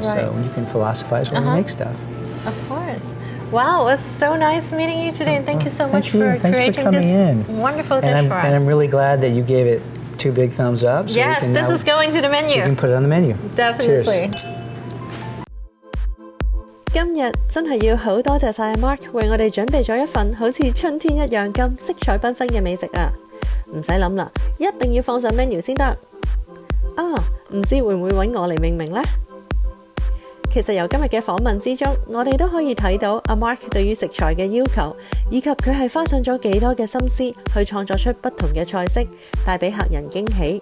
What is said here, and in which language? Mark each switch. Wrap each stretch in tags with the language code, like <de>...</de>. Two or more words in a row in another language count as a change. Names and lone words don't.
<en>So you can philosophize when you make stuff. Of course. Wow, it was so nice meeting you today, and thank you so much for Thanks for creating coming this in. wonderful dish for us. And I'm really glad that you gave it 2 big thumbs up. So Yes, this is going to the menu. You can put it on the menu. Definitely. Cheers.</en> <yue>今日真係要好多謝晒 Mark 為我哋準備咗一份好似春天一樣咁色彩繽紛嘅美食啊！唔使諗啦，一定要放上 menu 先得。啊，唔知會唔會揾我嚟命名呢？其實由今日嘅訪問之中，我哋都可以睇到阿 Mark 對於食材嘅要求，以及佢係花上咗幾多嘅心思去創作出不同嘅菜式，帶俾客人驚喜。</yue>